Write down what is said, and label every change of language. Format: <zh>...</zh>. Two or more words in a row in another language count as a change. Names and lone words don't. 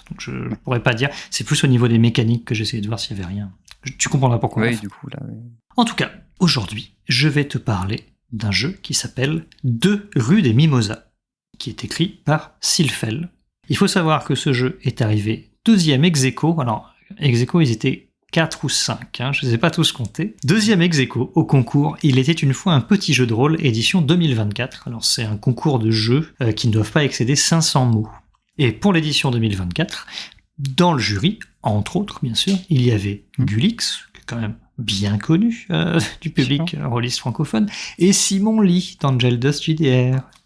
<fr>Donc je ne pourrais pas dire. C'est plus au niveau des mécaniques que j'essayais de voir s'il y avait rien. Tu comprendras pourquoi. Oui, du coup, là. Oui. En tout cas, aujourd'hui, je vais te parler d'un jeu qui s'appelle 2 rue des Mimosas, qui est écrit par Silphel. Il faut savoir que ce jeu est arrivé 2e ex-aequo. Alors, ex-aequo, ils étaient 4 ou 5, je ne sais pas tous compter. 2e ex-aequo au concours Il était une fois un petit jeu de rôle, édition 2024. Alors c'est un concours de jeux qui ne doivent pas excéder 500 mots. Et pour l'édition 2024, dans le jury, entre autres bien sûr, il y avait Gulix, qui est quand même bien connu du public rôliste francophone, et Simon Lee d'Angel Dust JDR.</fr>